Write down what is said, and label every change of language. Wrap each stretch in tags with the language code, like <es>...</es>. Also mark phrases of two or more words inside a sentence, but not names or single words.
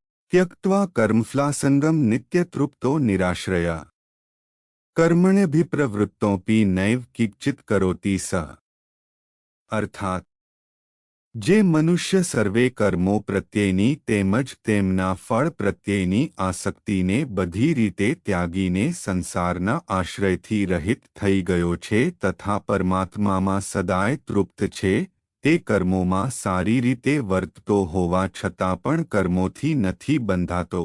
<sa>त्यक्त्वा कर्मफ्लासंगम नित्यतृप्तो निराश्रया कर्मण्यभिप्रवृत्तोऽपि नैव किंचित् करोति सः।</sa> <gu>अर्थात જે મનુષ્ય સર્વે કર્મો પ્રત્યેની તેમજ તેમના ફળ પ્રત્યેની આસક્તિને બધી રીતે ત્યાગીને સંસારના આશ્રયથી રહિત થઈ ગયો છે તથા પરમાત્મામાં સદાય તૃપ્ત છે, તે કર્મોમાં સારી રીતે વર્તતો હોવા છતાં પણ કર્મોથી નથી બંધાતો.</gu>